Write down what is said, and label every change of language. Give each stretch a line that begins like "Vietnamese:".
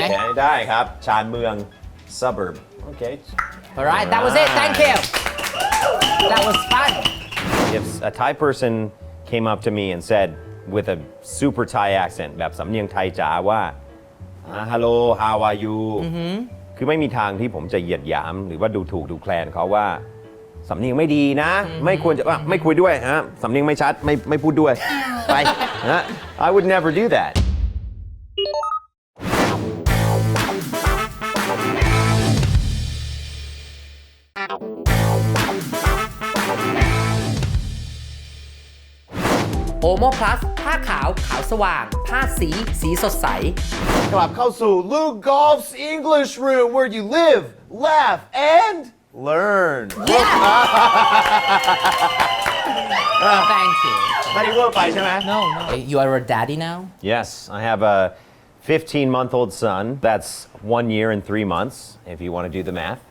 Thai: Okay, ได้ครับ ชานเมือง Suburb.
English: Okay. Alright that was it thank you That was fun If a Thai person came up to me and said with a super Thai accent
Thai: แบบสำเนียงไทยจ๋าว่า
English: Hello how are you
Thai: คือไม่มีทางที่ผมจะเหยียดหยามหรือว่าดูถูกดูแคลนเขาว่าสำเนียงไม่ดีนะ ไม่ควรจะไม่คุยด้วยฮะสำเนียงไม่ชัดไม่พูดด้วย ไปนะ
English: I would never do that
Thai: Omo Plus ผ้าขาวขาวสว่าง ผ้าสีสดใส กลับเข้าสู่
English: Loukgolf's English Room where you live, laugh and learn Thank you
Thai: ไม่ได้เวอร์ไปใช่ไหม
English: No You are a daddy now Yes, I have a 15-month-old son. That's 1 year and 3 months, if you want to do the math.